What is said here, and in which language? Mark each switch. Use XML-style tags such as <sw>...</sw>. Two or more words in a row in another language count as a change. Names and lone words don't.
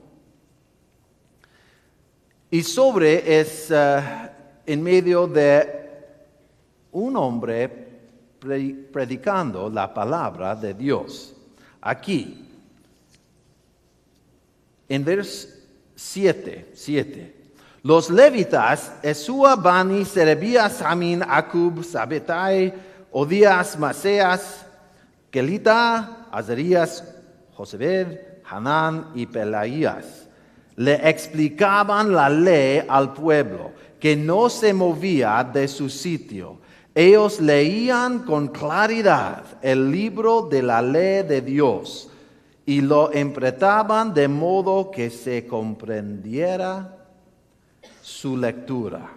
<es>Y es en medio de un hombre predicando la palabra de Dios. Aquí, en vers 7. Los levitas, Esua, Bani, Serebías, Samin, Acub, Sabetai, Odías, Maseas, Kelita, Azarías, Josebed, Hanán y Pelaías, le explicaban la ley al pueblo, que no se movía de su sitio. Ellos leían con claridad el libro de la ley de Dios y lo interpretaban de modo que se comprendiera su lectura.</es>